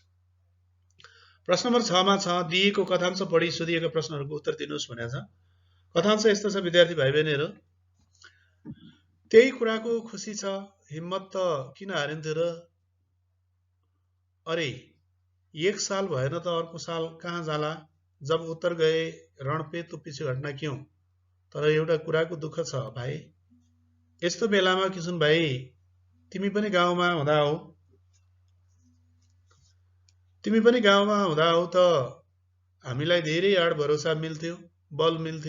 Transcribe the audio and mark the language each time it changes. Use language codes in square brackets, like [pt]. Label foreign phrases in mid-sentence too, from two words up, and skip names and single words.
[ne] प्रश्न नम्बर 6 मा छ, दिएको कथांश पढी सोधिएका प्रश्नहरूको उत्तर दिनुहोस् भनेको छ। कथांश यस्तो छ विद्यार्थी भाइ बहिनीहरू, त्यही कुराको खुसी छ, हिम्मत त किन हारिन्थ्यो र, अरे एक साल भएन त अर्को साल कहाँ जाला, [hi] जब उत्तर गए रण पे तो पछि हट्ना क्यों, [ne] तर एउटा कुराको दुःख छ भाइ, यस्तो बेलामा किशुन भाइ तिमी पनि गाउँमा हुँदा हौ त हामीलाई धेरै आड भरोसा मिल्थ्यो, बल मिल्थ्यो।